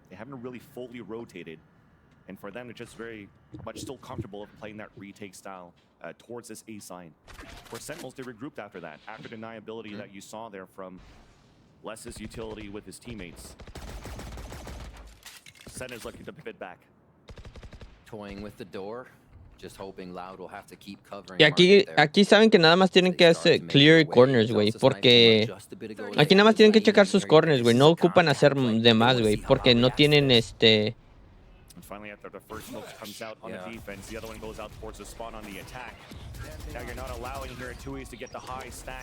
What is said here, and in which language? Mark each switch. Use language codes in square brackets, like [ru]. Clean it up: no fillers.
[en] They haven't really fully rotated. And for them, they're just very much still comfortable of playing that retake style towards this A side. For Sentinels, they regrouped after that, after deniability that you saw there from Les's utility with his teammates. Sen is looking to pivot back. Toying with the door, just hoping Loud will have to keep covering. [es] Y aquí saben que nada más tienen que hacer clear corners, güey, porque aquí nada más tienen que checar sus corners, güey, no ocupan hacer de más, güey, porque no tienen [en] Finally, after the first smoke comes out on the defense, the other one goes out towards the spawn on the attack. Now you're not allowing here Tui's to get the high stack.